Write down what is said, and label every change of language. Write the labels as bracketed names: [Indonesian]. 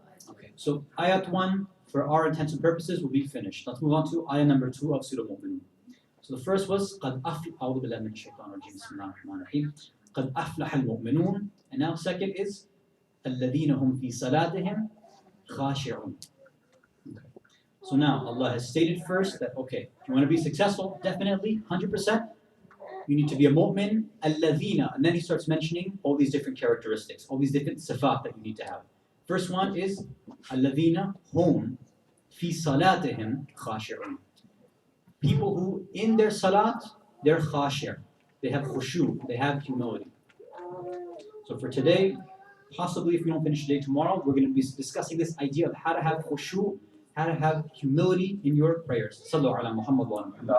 [English] Okay, so ayat 1, for our intents and purposes, will be finished. Let's move on to ayah number 2 of Surah Mu'minun. So the first was [Arabic] قَدْ أَفْلَحَ أَعُوذُ بِاللَّهِ مِنَ الشَّيْطَانِ الرَّجِيمِ بِسْمِ اللَّهِ الرَّحْمَنِ الرَّحِيمِ قَدْ أَفْلَحَ الْمُؤْمِنُونَ. [English] And now second is [Arabic] الَّذِينَ هُمْ فِي صَلَاتِهِمْ خَاشِعُونَ. [English] Okay. So now Allah has stated first that, okay, if you want to be successful, definitely, 100%, you need to be a mu'min, الَّذِينَ. And then he starts mentioning all these different characteristics, all these different sifat that you need to have. First one is [Arabic] الَّذِينَ هُمْ فِي صَلَاتِهِمْ خَاشِعُونَ. [English] People who, in their salat, they're khashir. They have khushu, they have humility. So for today, possibly if we don't finish today, tomorrow, we're going to be discussing this idea of how to have khushu, how to have humility in your prayers. [Arabic] Sallu ala Muhammad wa ala.